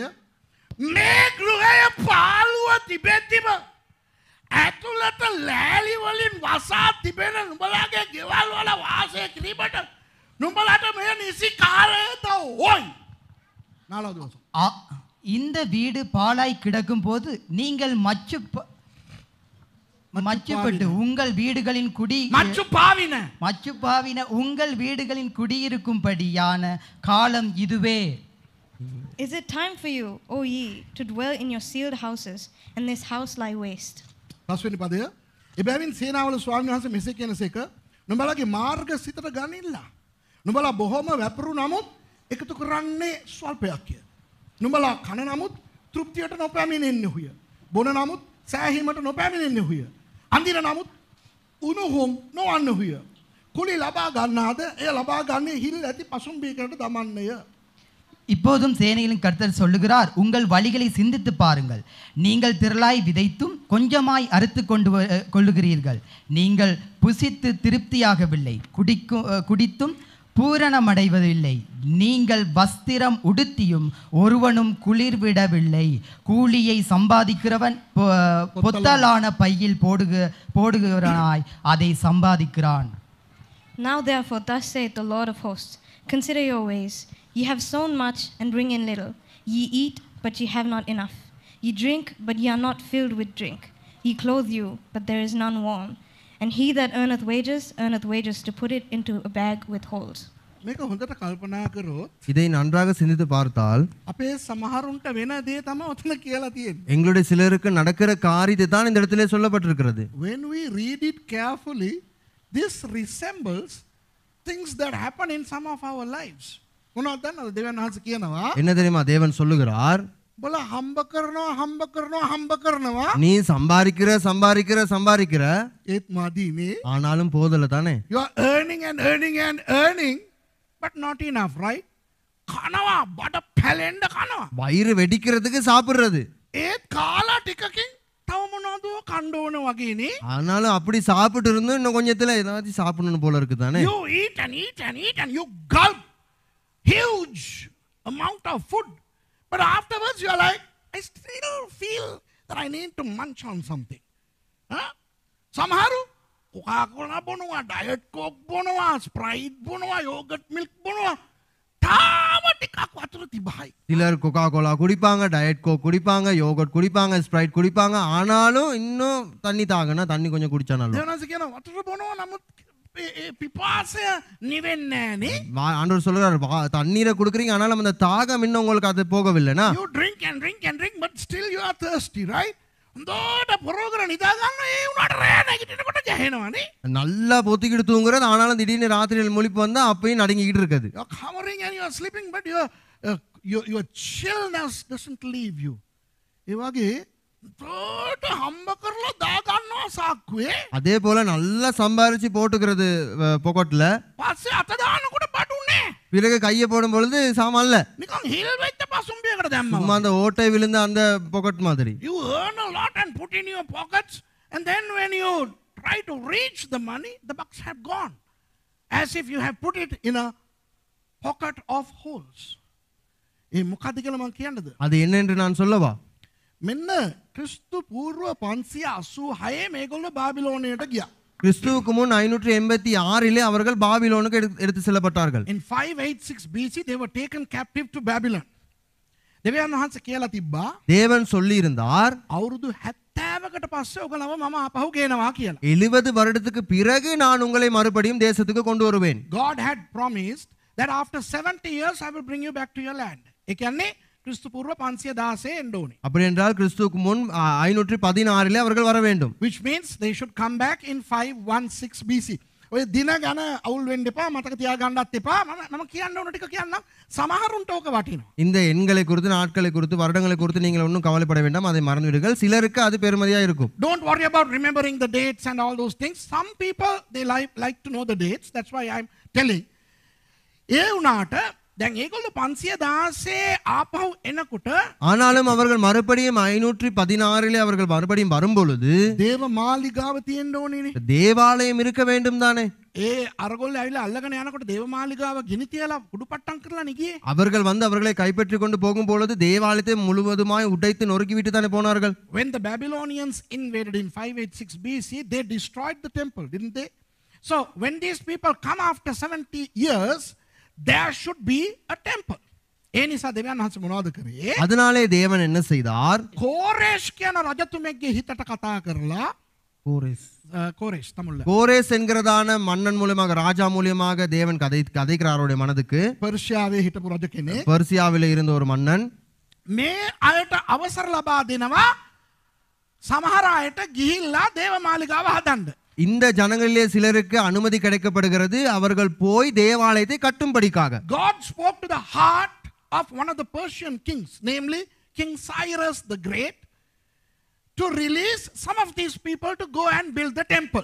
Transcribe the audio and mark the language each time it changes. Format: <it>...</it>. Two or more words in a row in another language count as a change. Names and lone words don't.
<si>මේ ගෘහය පාළුව තිබෙද්දිම ඇතුළත ලෑලි වලින් වසා තිබෙන නුඹලාගේ ගෙවල් වල වාසය කිරීමට නුඹලාට මේ නිසි කාලයද ඕයි.</si> <ta>நாலாவது வசனம். இந்த வீடு பாழாய் கிடக்கும் போது நீங்கள் மச்சுப்பட்டு உங்கள் வீடுகளின் மச்சுப்பாவின உங்கள் வீடுகளின் குடியிருக்கும்படியான காலம் இதுவே.</ta> <en>Is it time for you, O ye, to dwell in your sealed houses, and this house lie waste?</en> <si>පස්වෙනි පදය. එබැවින් සේනාවල ස්වාමීන් වහන්සේ මෙසේ කියනසේක නුඹලාගේ මාර්ග සිතට ගනිල්ලා. නුඹලා බොහොම වැපරු නමුත් එකතු කරන්නේ ස්වල්පයක් කිය. නුඹලා කන නමුත් තෘප්තියට නොපැමිණෙන්නේ හුය. බොන නමුත් සෑහීමට නොපැමිණෙන්නේ හුය. අඳින නමුත් උණුහුම් නොවන්න හුය. කුලි ලබා ගන්නාද එය ලබා ගන්නේ හිල් ඇති පසුම්බීකට දමන්නේය.</si> <ta>இப்போதும் சேனைகளின் கர்த்தர் சொல்லுகிறார், உங்கள் வழிகளை சிந்தித்து பாருங்கள். நீங்கள் திரளாய் விதைத்தும் கொஞ்சமாய் அறுத்து கொள்ளுகிறீர்கள். நீங்கள் புசித்து திருப்தியாகவில்லை, குடித்தும் பூரணமடைவதில்லை. நீங்கள் வஸ்திரம் உடுத்தியும் ஒருவனும் குளிர்விடவில்லை. கூலியை சம்பாதிக்கிறவன் பொத்தலான பையில் போடுகிறவனாய் அதை சம்பாதிக்கிறான்.</ta> <en>Now therefore thus saith the Lord of hosts, consider your ways. Ye have sown much and bring in little. Ye eat, but ye have not enough. Ye drink, but ye are not filled with drink. Ye clothe you, but there is none warm. And he that earneth wages to put it into a bag with holes.</en> <si>මේක හොඳට කල්පනා කරොත්</si> <ta>இதை நன்றாக சிந்தித்து பார்த்தால்</ta> <si>අපේ සමහරුන්ට වෙන දේ තමයි ඔතන කියලා තියෙන්නේ.</si> <ta>எங்களுடைய சிலருக்கு நடக்கிற காரியத்தை தான் இந்த இடத்திலே சொல்லப்பட்டிருக்கிறது.</ta> <en>When we read it carefully, this resembles things that happen in some of our lives.</en> <si>මොනවද දන්නවද දෙවියන් වහන්සේ කියනවා?</si> <ta>என்ன தெரியுமா தேவன் சொல்லுகிறார்?</ta> <si>බල හම්බ කරනවා</si> <ta>நீ சம்பாதிக்கிற</ta> <si>ඒත් මදීනේ.</si> <ta>ஆனாலும் போதல தானே.</ta> <en>You are earning but not enough, right?</en> <si>කනවා බඩ පැලෙන්න කනවා.</si> <ta>வயிறு வெடிக்கிறதுக்கு சாப்பிடுறது.</ta> <si>ඒත් කාලා ටිකකින් තව මොනවද කන්න ඕන වගේනේ.</si> <ta>ஆனாலும் அப்படி சாப்பிட்டு இருந்தும் இன்னும் கொஞ்சத்துல ஏதாச்சும் சாப்பிடணும் போல இருக்கு தானே.</ta> <en>You eat and you gulp huge amount of food, but afterwards you are like, I still feel that I need to munch on something.</en> <si>සමහරු Coca-Cola බොනවා, Diet Coke බොනවා, Sprite බොනවා,</si> <en>yogurt milk</en> <si>බොනවා. තාම ටිකක් වතුර තිබහයි.</si> <ta>சிலர் கொக்கா கோலா குடிப்பாங்க, டயட் கோக் குடிப்பாங்க, யோகர்ட் குடிப்பாங்க, ஸ்ப்ரைட் குடிப்பாங்க. ஆனாலும் இன்னும் தண்ணி தாகனா தண்ணி கொஞ்சம் குடிச்சா நல்லா.</ta> <si>දෙවනස කියන වතුර බොනවා නමුත් පිපාසය නිවෙන්නේ නෑනේ.</si> <ta>ஆண்டவர் சொல்றாரு தண்ணீரை கொடுக்குறீங்க ஆனாலும் அந்த தாகம் இன்னும் உங்களுக்கு அது போகவில்லைனா</ta> <en>You drink and drink and drink but still you are thirsty, right?</en> <si>හොඳට පොරෝගර නිදා ගන්න ඒ උනාට රෑ නැගිටිනකොට ගැහෙනවනේ.</si> <ta>நல்லா பொத்திக்கிட்டு தூங்குறது ஆனாலும் திடீர்னு ராத்திரியில் முழிப்பு வந்தா அப்பயும் நடுங்கிக்கிட்டு இருக்குது.</ta> <en>You're covering and you are sleeping but your chillness doesn't leave you.</en> <si>ඒ වගේ තෝට හම්බ කරලා දා ගන්නවා සාක්කුවේ.</si> <ta>அதே போல நல்லா சம்பாரிச்சு போட்டுக்கிறது பொக்கெட்ல.</ta> <si>පස්සේ අත දානකොට බඩුනේ.</si> <ta>பிறகு கையை போடும் பொழுது சாமான்ல</ta> <si>නිකන් හිල් වෙච්ච පසුම්බියකට දැම්මා.</si> <ta>சும்மா அந்த ஓட்டை விழுந்த அந்த பொக்கெட் மாதிரி.</ta> <en>You earn a lot and put in your pockets and then when you try to reach the money the bucks have gone as if you have put it in a pocket of holes.</en> <si>ඒ මොකද්ද කියලා මම කියන්නද?</si> <ta>அது என்ன என்று நான் சொல்லவா?</ta> <si>මෙන්න ක්‍රිස්තු පූර්ව 586 මේගොල්ලෝ බාබිලෝනයට ගියා.</si> <ta>கிறிஸ்துவுக்கு முன் 586 அவர்கள் பாபிலோனுக்கு எடுத்து செல்லப்பட்டார்கள்.</ta> <en>In 586 BC they were taken captive to Babylon.</en> <si>දෙවියන් වහන්සේ කියලා තිබ්බා</si> <ta>தேவன் சொல்லி இருந்தார்</ta> <si>අවුරුදු 70කට පස්සේ ඔයගලව මම ආපහු ගේනවා කියලා.</si> <ta>70 வருடத்துக்கு பிறகு நான் உங்களை மறுபடியும் தேசத்துக்கு கொண்டு வருவேன்.</ta> <en>God had promised that after 70 years I will bring you back to your land.</en> <si>ඒ කියන්නේ ක්‍රිස්තු පූර්ව 516 එන්න ඕනේ.</si> <ta>அப்படி என்றால் கிறிஸ்துவுக்கு முன் 516 அவர்கள் வர வேண்டும்.</ta> <en>Which means they should come back in 516 BC.</en> <si>ඔය දින ගණ අවුල් වෙන්න එපා මතක තියාගන්නත් එපා. මම කියන්න ඕන ටික කියන්නම්. සමහරුන්ට ඕක වටිනවා.</si> <ta>இந்த எண்களை குறித்து நாட்களை குறித்து வருடங்களை குறித்து நீங்கள் ஒன்றும் கவலைப்பட வேண்டாம், அதை மறந்துவிடுங்கள். சிலருக்கு அது பெருமதியா இருக்கும்.</ta> <en>Don't worry about remembering the dates and all those things. Some people they like to know the dates. That's why I'm telling.</en> <si>ඒ වුණාට දැන් ඒගොල්ලෝ 516 ආපහු එනකොට</si> <ta>ஆனாலும் அவர்கள் மறுபடியும் 516 அவர்கள் மறுபடியும் வரும்பொழுது</ta> <si>දේව මාලිගාව තියෙන්න ඕනේනේ.</si> <ta>தேவாலயம் இருக்க வேண்டும் தானே.</ta> <si>ඒ අරගොල්ලෝ ඇවිල්ලා අල්ලගෙන යනකොට දේව මාලිගාව ගිනි තියලා කුඩුපට්ටම් කරලා නිගියේ.</si> <ta>அவர்கள் வந்து அவர்களை கைப்பற்றி கொண்டு போகும் பொழுது தேவாலயத்தை முழுவதுமாய் உடைத்து நொறுக்கி விட்டு தானே போனார்கள்.</ta> <en>When the Babylonians invaded in 586 BC, they destroyed the temple, didn't they? So when these people come after 70 years, there should be a temple.</en> <si>ඒ නිසා දෙවියන් වහන්සේ මොනවද කරේ?</si> <ta>அதனாலே தேவன் என்ன செய்தார்?</ta> <si>කෝරේෂ් කියන රජතුමෙක්ගේ හිතට කතා කරලා</si> <ta>கோரேஷ் தமிழ்ல கோரேஸ் என்கிறதான மன்னன் மூலமாக ராஜா மூலமாக தேவன் கதைக்கிறார் அவருடைய மனதுக்கு.</ta> <si>පර්ෂියාවේ හිටපු රජ කෙනෙක්</si> <ta>பர்சியாவில் இருந்த ஒரு மன்னன்</ta> <si>මේ අයට අවසර ලබා දෙනවා සමහර අයට ගිහිල්ලා දේව මාලිගාව හදන්න.</si> <ta>இந்த ஜனங்களிலே சிலருக்கு அனுமதி கிடைக்கப்படுகிறது அவர்கள் போய் தேவாலயத்தை கட்டும்படிக்காக.</ta> <en>God spoke to the heart of one of the Persian kings, namely King Cyrus the Great, to release some of these people to go and build the temple.</en>